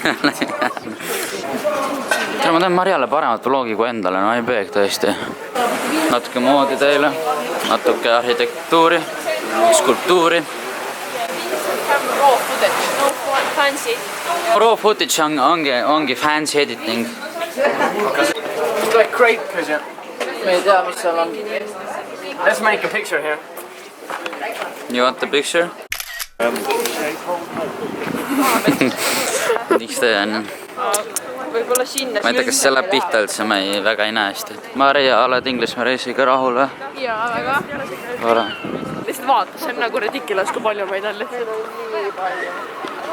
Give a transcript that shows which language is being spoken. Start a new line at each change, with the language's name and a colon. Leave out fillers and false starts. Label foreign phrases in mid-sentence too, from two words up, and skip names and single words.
Estonian: Ma teen Mariale paremat vlogi kui endale, no ei peeg tõesti. Natuke moodi teile, natuke arhitektuuri, skulptuuri.
English: Raw footage ongi fancy editing. It's like great because
Estonian: me ei tea, mis seal on.
English: Let's make a picture here. You want the picture?
Estonian: Miks see on? Võib-olla sinna. Ma ei tea, kas see läheb pihta üldse, ma väga ei näe hästi. Maria, oled Inglismaa reisiga rahul või? Jaa, väga. Tore. Lihtsalt vaata, see on nagu ridiculous, kui palju meid on lihtsalt.